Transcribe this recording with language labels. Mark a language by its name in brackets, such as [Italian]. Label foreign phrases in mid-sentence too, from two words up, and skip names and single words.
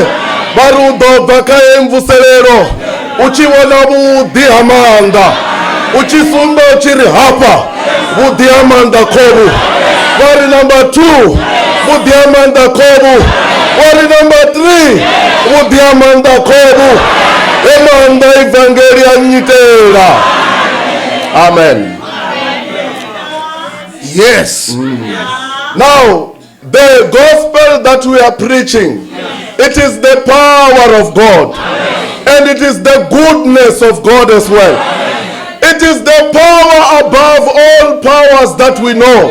[Venda] Vari u ḓo bva kha heyi mvuselelo u tshi vhona vhuḓi ha manda, u tshi sumba u tshi ri hafha vhuḓi ha manda khovhu. Vari number 2 vhuḓi ha manda khovhu. Vari number 3 vhuḓi ha manda khovhu. Manda ivangeli ya nyitela. Amen. [English] Yes. Now, the gospel that we are preaching, it is the power of God, and it is the goodness of God as well. It is the power above all powers that we know.